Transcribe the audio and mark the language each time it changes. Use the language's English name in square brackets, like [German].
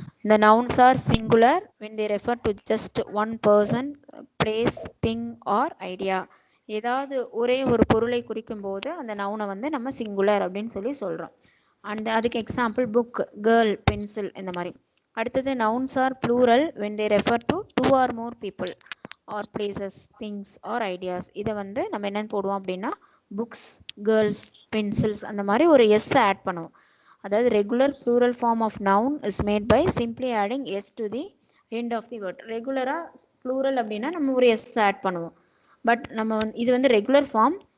[English] The nouns are singular when they refer to just one person, place, thing or idea. [Tamil] ஏதாவது ஒரே ஒரு பொருளை குறிக்கும் போது அந்த நவுனை வந்து நம்ம சிங்குலர் அப்படின்னு சொல்லி சொல்கிறோம். அதுக்கு எக்ஸாம்பிள் புக், கேர்ள், பென்சில் இந்த மாதிரி. [English] அடுத்தது nouns are plural when they refer to two or more people or places, things or ideas. [Tamil] இதை வந்து நம்ம என்னென்னு போடுவோம் அப்படின்னா புக்ஸ், கேர்ள்ஸ், பென்சில்ஸ் அந்த மாதிரி ஒரு எஸ் ஆட் பண்ணுவோம். [English] அதாவது regular plural form of noun is made by simply adding S to the end of the word. [Tamil] ரெகுலராக ப்ளூரல் அப்படின்னா நம்ம ஒரு எஸ் ஆட் பண்ணுவோம். பட் நம்ம இது வந்து ரெகுலர் ஃபார்ம்.